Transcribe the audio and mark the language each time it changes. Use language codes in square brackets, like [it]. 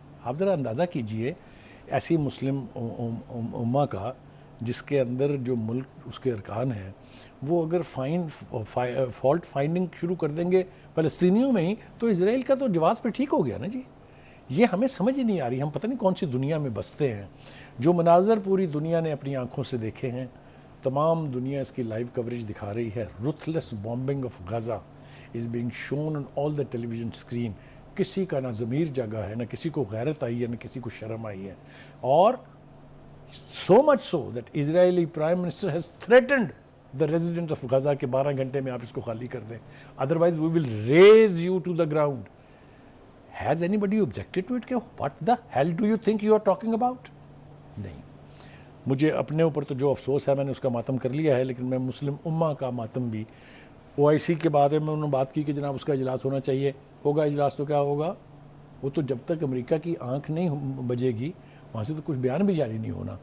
[ur] آپ ذرا اندازہ کیجئے ایسی مسلم امہ کا جس کے اندر جو ملک اس کے ارکان ہیں وہ اگر فالٹ فائنڈنگ شروع کر دیں گے فلسطینیوں میں ہی, تو اسرائیل کا تو جواز پہ ٹھیک ہو گیا نا جی. یہ ہمیں سمجھ ہی نہیں آ رہی, ہم پتہ نہیں کون سی دنیا میں بستے ہیں. جو مناظر پوری دنیا نے اپنی آنکھوں سے دیکھے ہیں, تمام دنیا اس کی لائیو کوریج دکھا رہی ہے. [en] رuthless bombing of Gaza is being shown on all the television screen. [ur] کسی کا نہ ضمیر جاگا ہے, نہ کسی کو غیرت آئی ہے, نہ کسی کو شرم آئی ہے. [en] اور so much so that Israeli Prime Minister has threatened the resident of Gaza [ur] کہ 12 گھنٹے میں آپ اس کو خالی کر دیں, [en] otherwise we will raise you to the ground. Has anybody objected to it کہ what the hell do you think you are talking about? [ur] نہیں. مجھے اپنے اوپر تو جو افسوس ہے میں نے اس کا ماتم کر لیا ہے, لیکن میں مسلم امہ کا ماتم بھی, OIC کے بارے میں انہوں نے بات کی کہ جناب اس کا اجلاس ہونا چاہیے. ہوگا اجلاس تو کیا ہوگا, وہ تو جب تک امریکہ کی آنکھ نہیں بجے گی وہاں سے تو کچھ بیان بھی جاری نہیں ہونا.